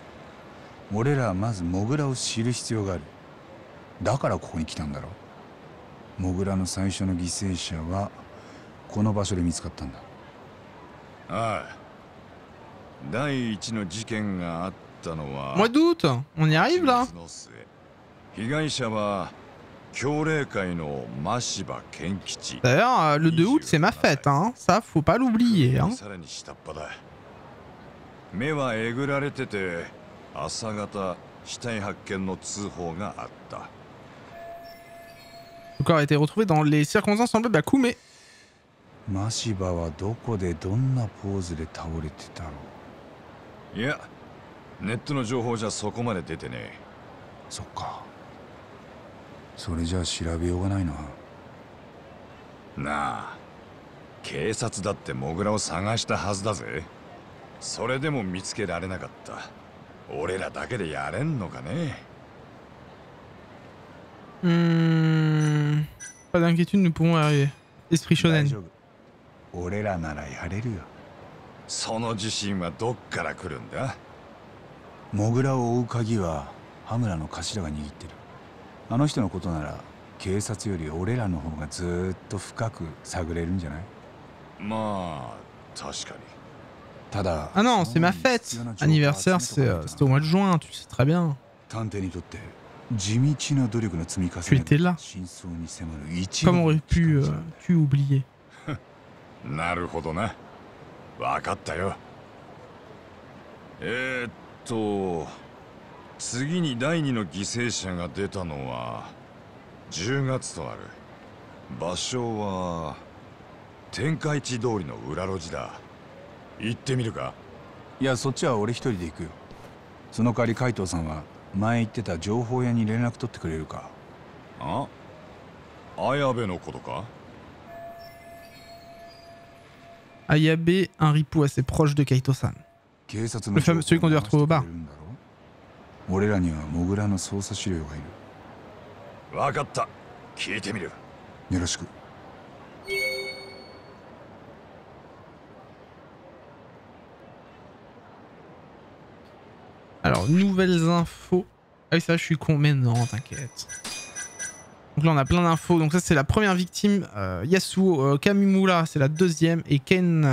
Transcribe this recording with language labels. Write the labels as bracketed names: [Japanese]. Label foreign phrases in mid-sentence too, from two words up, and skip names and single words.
[Japanese] 俺らはまずモグラを知る必要がある。だからここに来たんだろ。モグラの最初の犠牲者は この場所で見つかったんだ。ああ。第一の事件があったのは。 [French] Mois d'août, on y arrive là. [Japanese] 被害者は協励会の真柴健吉。 [French] D'ailleurs, le 2 août c'est ma fête, hein. Ça faut pas l'oublier, hein. [Japanese] さらに下っ端だ。目はえぐられてて、朝方死体発見の通報があった。 [French] Le corps a été retrouvé dans les circonstances semblables à Koumé. [Japanese] 真柴はどこでどんなポーズで倒れてたろう。いや、ネットの情報じゃそこまで出てね。そっか。それじゃあ調べようがないな。なあ、警察だってモグラを探したはずだぜ。それでも見つけられなかった。俺らだけでやれんのかね。 [French] Pas d'inquiétude, nous pouvons arriver. Esprit shonen. [Japanese] 俺らならやれるよ。その自信はどっから来るんだ？モグラを追う鍵は羽村の頭が握ってる。あの人のことなら警察より俺らの方がずーっと深く探れるんじゃない？まあ確かに。ただ、 [French] Ah non, c'est ma fête. Anniversaire, c'était au mois de juin, tu sais très bien. [Japanese] 探偵にとって地道な努力の積み重 [French] Tu [Japanese] ね [French] étais là. [Japanese] 真相に迫る一 [French] Comment aurais-tu pu oublier? [Japanese] なるほどな。わかったよ。次に第2の犠牲者が出たのは10月とある。場所は天下一通りの裏路地だ。行ってみるか？いや、そっちは俺一人で行くよ。その代わり海藤さんは前言ってた情報屋に連絡取ってくれるか？あ？綾部のことか？ [French] Ayabe, un ripou assez proche de Kaito-san. Le fameux, celui qu'on doit retrouver au bar. [Japanese] 俺らにはモグラの捜査資料がいる。わかった。聞いてみる。よろしく。 [French] Alors, nouvelles infos. Ah oui, ça, je suis con, mais non, t'inquiète. Donc là, on a plein d'infos. Donc ça, c'est la première victime. Yasuo Kamimura, c'est la deuxième.